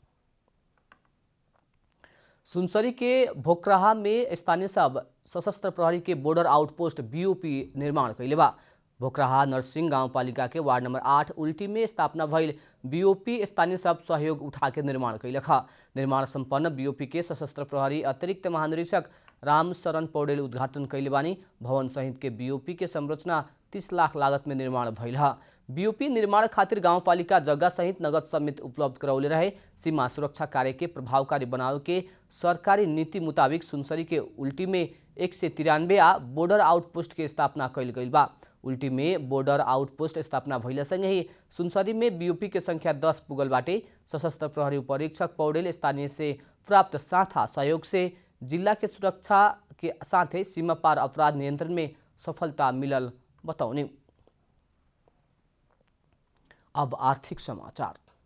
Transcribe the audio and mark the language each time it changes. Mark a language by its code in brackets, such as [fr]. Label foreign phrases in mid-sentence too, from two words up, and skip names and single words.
[bho] सुनसरी के भोकराहा में स्थानीय सब सशस्त्र प्रहरी के बॉर्डर आउटपोस्ट बीओपी निर्माण कैले बा। भोकराहा नरसिंह गाउँपालिका के वार्ड नंबर 8 उल्टी में स्थापना भइल बीओपी स्थानीय सब सहयोग उठा के निर्माण कैलक। निर्माण संपन्न बीओपी के सशस्त्र प्रहरी अतिरिक्त महानिरीक्षक रामशरण पौडेल उद्घाटन कैले बानी। भवन सहित के बीओपी के संरचना 30 लाख लागत में निर्माण भइल है। बीओपी निर्माण खातिर गाउँपालिका जगह सहित नगद समेत उपलब्ध करौले रहे। सीमा सुरक्षा कार्य के प्रभावकारी बनावे के सरकारी नीति मुताबिक सुनसरी के उल्टी में 193 आ बॉर्डर आउटपोस्ट के स्थापना कैल गई बा। उल्टी में बॉर्डर आउटपोस्ट स्थापना भइला सँगै ही सुनसरी में बीओपी के संख्या 10 पुगल बाटे। सशस्त्र प्रहरी उपरीक्षक पौडेल स्थानीय से प्राप्त साथा सहयोग से जिला के सुरक्षा के साथ सीमा पार अपराध नियंत्रण में सफलता मिलल बताउने। अब आर्थिक समाचार।